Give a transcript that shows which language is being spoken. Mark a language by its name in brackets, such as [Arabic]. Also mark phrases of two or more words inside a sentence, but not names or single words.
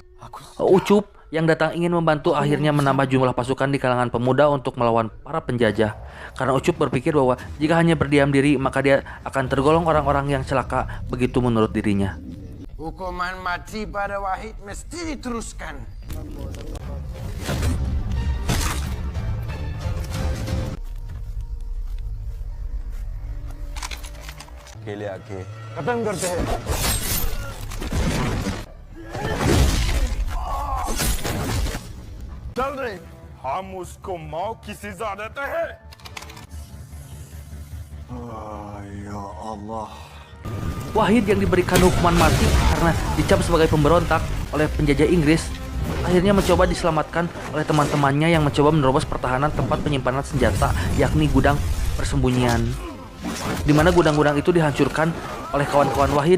[Indonesian] Ucup yang datang ingin membantu akhirnya menambah jumlah pasukan di kalangan pemuda untuk melawan para penjajah. Karena Ucup berpikir bahwa jika hanya berdiam diri maka dia akan tergolong orang-orang yang celaka, begitu menurut dirinya. Hukuman mati pada Wahid mesti diteruskan. [Hindi] अकेले आके खत्म करते हैं। चल रहे हम उसको मौत की सजा देते हैं। [Indonesian] Ya Allah. Wahid yang diberikan hukuman mati karena dicap sebagai pemberontak oleh penjajah Inggris akhirnya mencoba diselamatkan oleh teman-temannya yang mencoba menerobos pertahanan tempat penyimpanan senjata, yakni gudang persembunyian, di mana gudang-gudang itu dihancurkan oleh kawan-kawan Wahid.